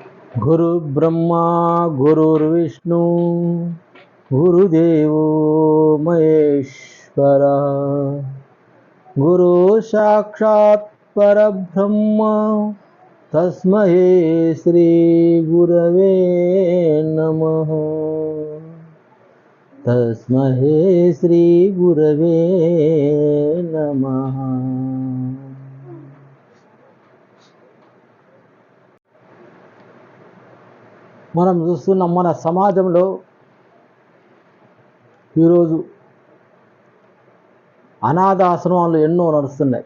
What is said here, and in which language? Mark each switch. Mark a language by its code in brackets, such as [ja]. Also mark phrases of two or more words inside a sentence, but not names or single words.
[sa] गुरुर्ब्रह्मा गुरुर्विष्णु गुरुदेवो महेश्वरा गुरु साक्षात् परब्रह्म तस्मै श्री गुरवे नमः तस्मै श्री गुरवे नमः। [te] మనం చూస్తున్నాం మన సమాజంలో ఈరోజు అనాథాశ్రమాలు ఎన్నో నడుస్తున్నాయి.